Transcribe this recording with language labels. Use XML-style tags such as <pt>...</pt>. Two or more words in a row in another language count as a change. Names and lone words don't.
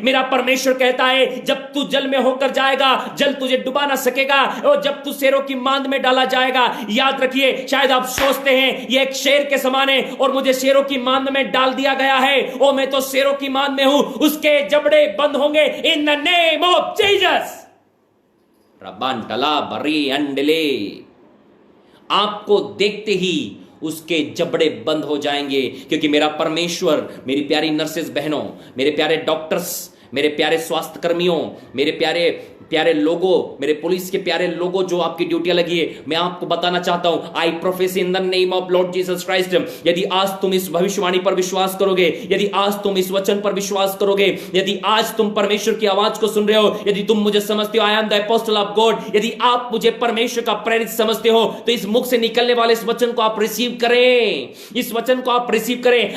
<hi>मेरा परमेश्वर कहता है जब तू जल में होकर जाएगा, जल तुझे डुबा ना सकेगा, और जब तू शेरों की मांद में डाला जाएगा, याद रखिए, शायद आप सोचते हैं ये एक शेर के समान है और मुझे शेरों की मांद में डाल दिया गया है, ओ मैं तो शेरों की मान में हूं, उसके जबड़े बंद होंगे</hi> <en>in the name of Jesus. रबान टला बरी अंडले,</en> <hi>आपको देखते ही उसके जबड़े बंद हो जाएंगे, क्योंकि मेरा परमेश्वर, मेरी प्यारी नर्सेस बहनों, मेरे प्यारे डॉक्टर्स, मेरे प्यारे स्वास्थ्य कर्मियों, मेरे प्यारे प्यारे लोगों, मेरे पुलिस के प्यारे लोगों जो आपकी ड्यूटियां लगी है, मैं आपको बताना चाहता हूं,</hi> <en>I prophesy in the name of Lord Jesus Christ,</en> <hi>यदि आज तुम इस भविष्यवाणी पर विश्वास करोगे, यदि आज तुम इस वचन पर विश्वास करोगे, यदि आज तुम परमेश्वर की आवाज को सुन रहे हो, यदि तुम मुझे समझते हो,</hi> <en>I am the apostle of God,</en> <hi>यदि आप मुझे परमेश्वर का प्रेरित समझते हो, तो इस मुख से निकलने वाले इस वचन को आप रिसीव करें, इस वचन को आप रिसीव करें।</hi>